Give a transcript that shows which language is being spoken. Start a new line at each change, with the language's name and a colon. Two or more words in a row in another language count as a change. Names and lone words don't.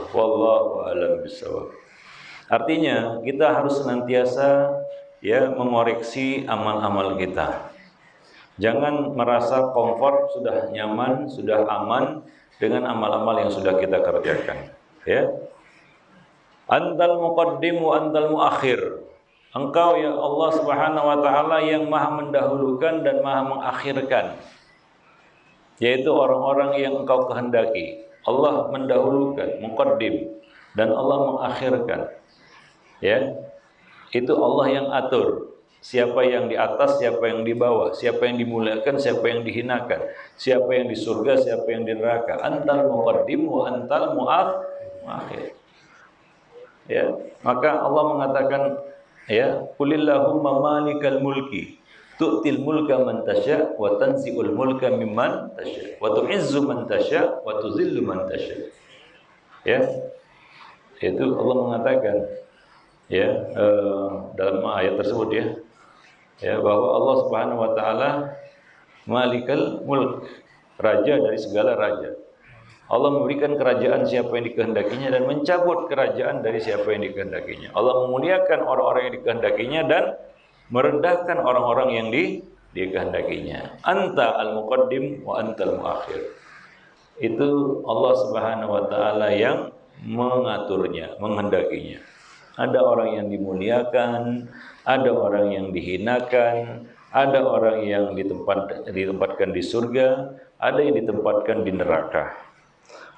Arabic: والله أعلم بالصواب.
Indonesian: Artinya kita harus senantiasa mengoreksi amal-amal kita. Jangan merasa komfort, sudah nyaman, sudah aman dengan amal-amal yang sudah kita kerjakan. Ya.
Arabic: أنت المقدم وأنت المؤخر.
Indonesian: Engkau ya Allah
Arabic: سبحانه وتعالى
Indonesian: yang Maha mendahulukan dan Maha mengakhirkan. Yaitu orang-orang yang Engkau kehendaki. Allah mendahulukan, muqaddim, dan Allah mengakhirkan. Ya. Itu Allah yang atur. Siapa yang di atas, siapa yang di bawah, siapa yang dimuliakan, siapa yang dihinakan, siapa yang di surga, siapa yang di neraka.
Arabic: أنت المقدم وأنت المؤخر. Ya, maka Allah mengatakan, ya, قل اللهم مالك الملك تؤتي الملك من تشاء وتنزع الملك ممن تشاء وتعز من تشاء وتذل من تشاء.
Indonesian: Ya. Itu Allah mengatakan, ya, dalam ayat tersebut, ya, bahwa Allah
Arabic: سبحانه وتعالى مالك الملك,
Indonesian: raja dari segala raja. Allah memberikan kerajaan siapa yang dikehendakinya dan mencabut kerajaan dari siapa yang dikehendakinya. Allah memuliakan orang-orang yang dikehendakinya dan merendahkan orang-orang yang dikehendakinya.
Arabic: أنت المقدم وأنت المؤخر.
Indonesian: Itu Allah
Arabic: سبحانه وتعالى
Indonesian: yang mengaturnya, menghendakinya. Ada orang yang dimuliakan, ada orang yang dihinakan, ada orang yang ditempatkan di surga, ada yang ditempatkan di neraka.